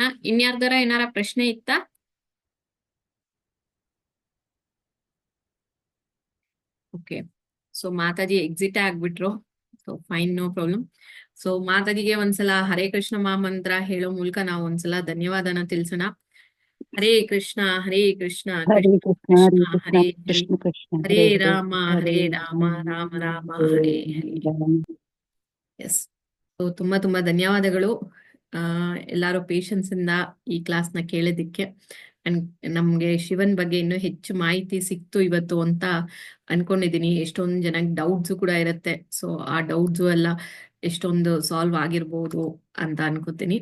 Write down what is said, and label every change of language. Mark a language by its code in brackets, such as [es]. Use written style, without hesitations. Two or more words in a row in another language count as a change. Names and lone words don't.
[kn] ಇನ್ಯಾರ್ದಾರ ಏನಾರ ಪ್ರಶ್ನೆ ಇತ್ತಾ? ಓಕೆ. ಸೊ ಮಾತಾಜಿ ಎಕ್ಸಿಟ್ ಆಗ್ಬಿಟ್ರು. [en] So fine, no problem. [kn] ಸೊ ಮಾತಾಜಿಗೆ ಒಂದ್ಸಲ ಹರೇ ಕೃಷ್ಣ ಮಹಾಮಂತ್ರ ಹೇಳೋ ಮೂಲಕ ನಾವು ಒಂದ್ಸಲ ಧನ್ಯವಾದನ ತಿಳಿಸೋಣ. [sa] ಹರೇ ಕೃಷ್ಣ ಹರೇ ಕೃಷ್ಣ ಕೃಷ್ಣ ಕೃಷ್ಣ ಹರೇ ಹರೇ, ಹರೇ ರಾಮ ರಾಮ ರಾಮ ಹರೇ ಹರೇ. [kn] ಎಸ್. ಸೊ ತುಂಬಾ ತುಂಬಾ ಧನ್ಯವಾದಗಳು ಎಲ್ಲಾರು ಪೇಷನ್ಸ್ ಇಂದ ಈ ಕ್ಲಾಸ್ ನ ಕೇಳಿದಿಕ್ಕೆ. ಅಂಡ್ ನಮ್ಗೆ ಶಿವನ್ ಬಗ್ಗೆ ಇನ್ನೂ ಹೆಚ್ಚು ಮಾಹಿತಿ ಸಿಕ್ತು ಇವತ್ತು ಅಂತ ಅನ್ಕೊಂಡಿದೀನಿ. ಎಷ್ಟೊಂದು ಜನಕ್ಕೆ ಡೌಟ್ಸ್ ಕೂಡ ಇರುತ್ತೆ. ಸೊ ಆ ಡೌಟ್ಸು ಎಲ್ಲ ಎಷ್ಟೊಂದು ಸಾಲ್ವ್ ಆಗಿರ್ಬೋದು ಅಂತ ಅನ್ಕೋತೀನಿ.